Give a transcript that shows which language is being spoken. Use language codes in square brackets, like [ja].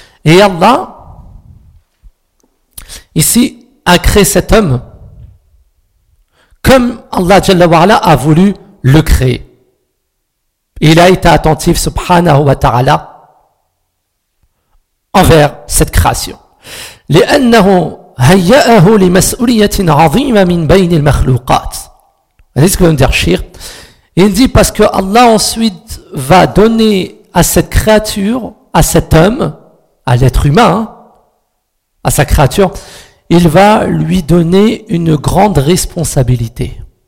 [fr] Et Allah, ici, a créé cet homme comme Allah Jalla wa Ala a voulu le créer. Il a été attentif, subhanahu wa ta'ala, envers cette création. [ar] لأنه هيأه لمسؤولية عظيمة من بين المخلوقات. [fr] C'est ce que veut dire Shir. Il dit parce que Allah ensuite va donner à cette créature, à cet homme, à l'être humain, à sa créature, il va lui donner une grande responsabilité.